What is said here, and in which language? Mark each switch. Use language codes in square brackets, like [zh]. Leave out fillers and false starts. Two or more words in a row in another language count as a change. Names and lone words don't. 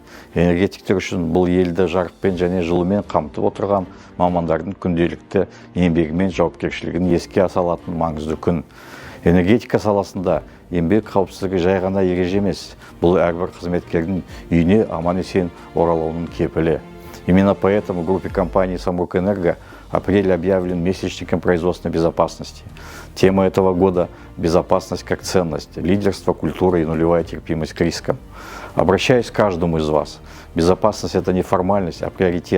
[kk] Энергетиктер үшін бұл елді жарықпен және жылумен қамтып отырған мамандардың күнделікті еңбегі мен жауапкершілігін еске салатын маңызды күн. Энергетика саласында еңбек қауіпсіздігі жай ғана ереже емес, бұл әрбір қызметкердің үйіне аман-есен оралуының кепілі. [ru] Именно поэтому в группе компании «Самрук-Энерго» апрель объявлен месячником производственной безопасности. Тема этого года – безопасность как ценность, лидерство, культура и нулевая терпимость к рискам. Обращаюсь к каждому из вас. Безопасность – это не формальность, а приоритет.